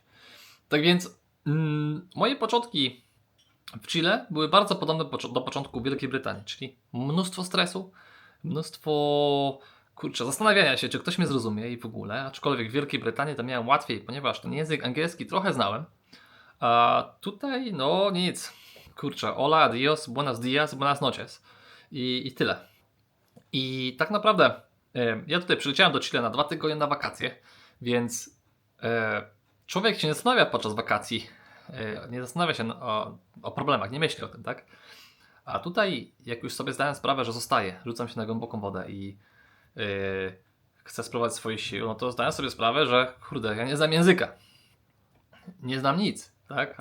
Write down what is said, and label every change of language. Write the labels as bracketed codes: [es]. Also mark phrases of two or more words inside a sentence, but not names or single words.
[pl] Tak więc moje początki w Chile były bardzo podobne do początku Wielkiej Brytanii, czyli mnóstwo stresu, mnóstwo zastanawiania się, czy ktoś mnie zrozumie i w ogóle, aczkolwiek w Wielkiej Brytanii to miałem łatwiej, ponieważ ten język angielski trochę znałem, a tutaj no nic, [es] hola, adios, buenos dias, buenas noches [pl] i tyle. I tak naprawdę ja tutaj przyleciałem do Chile na 2 tygodnie na wakacje, więc człowiek się nie zastanawia podczas wakacji, nie zastanawia się o problemach, nie myśli o tym, tak? A tutaj, jak już sobie zdałem sprawę, że zostaję, rzucam się na głęboką wodę i chcę spróbować swoich sił, no to zdałem sobie sprawę, że kurde, ja nie znam języka, nie znam nic, tak?